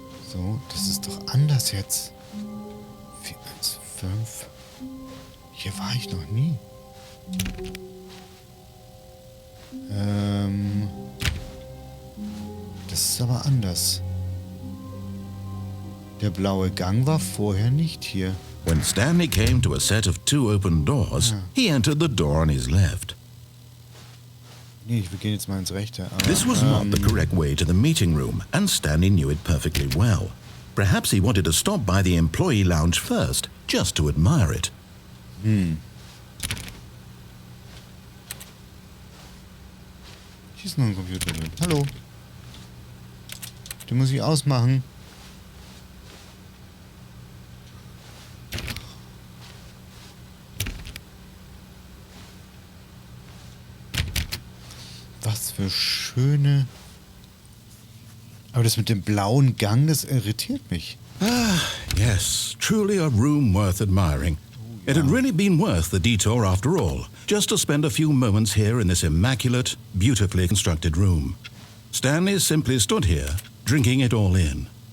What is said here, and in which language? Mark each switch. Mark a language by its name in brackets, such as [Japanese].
[German] So, das ist doch anders jetzt. 415. Hier war ich noch nie. Das ist aber anders. Der blaue Gang war vorher nicht hier. [English] When Stanley came to a set of 2 open doors, he entered the door on his left. [German] Nee, wir gehen jetzt mal ins Rechte. Aber, [English] This was not the correct way to the meeting room, and Stanley knew it perfectly well. Perhaps he wanted to stop by the employee lounge first, just to admire it. [German] Hier ist noch ein Computer drin. Hallo. Den muss ich ausmachen. Was für schöne... Aber das mit dem blauen Gang, das irritiert mich. [English] Ah, yes, truly a room worth admiring. It had really been worth the detour after all, just to spend a few moments here in this immaculate, beautifully constructed room. Stanley simply stood here, drinking it all in.